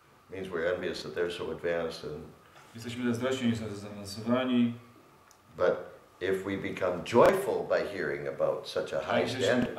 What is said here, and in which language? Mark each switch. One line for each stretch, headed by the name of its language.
English: It means we're envious that they're so advanced and
Polish: jesteśmy zazdrośni, że są zaawansowani.
English: But if we become joyful by hearing about such a high standard,